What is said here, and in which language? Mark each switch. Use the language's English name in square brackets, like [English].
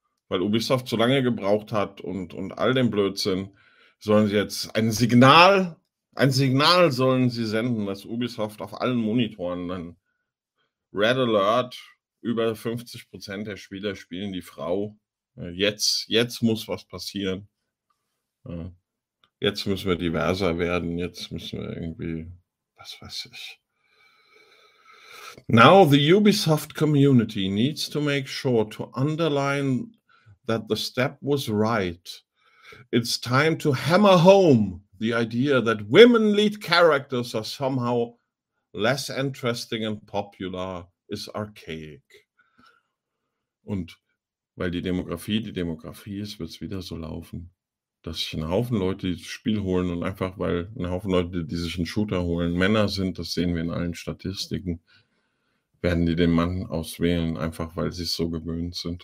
[German] Weil Ubisoft zu lange gebraucht hat und all den Blödsinn, sollen sie jetzt ein Signal sollen sie senden, dass Ubisoft auf allen Monitoren dann Red Alert, über 50% der Spieler spielen die Frau. Jetzt muss was passieren. Jetzt müssen wir diverser werden, jetzt müssen wir irgendwie, was weiß ich. [English] Now the Ubisoft community needs to make sure to underline that the step was right. It's time to hammer home the idea that women lead characters are somehow less interesting and popular is archaic. [German] Und weil die Demografie ist, wird es wieder so laufen, dass sich ein Haufen Leute das Spiel holen und einfach, weil ein Haufen Leute, die sich einen Shooter holen, Männer sind, das sehen wir in allen Statistiken, werden die den Mann auswählen, einfach weil sie es so gewöhnt sind.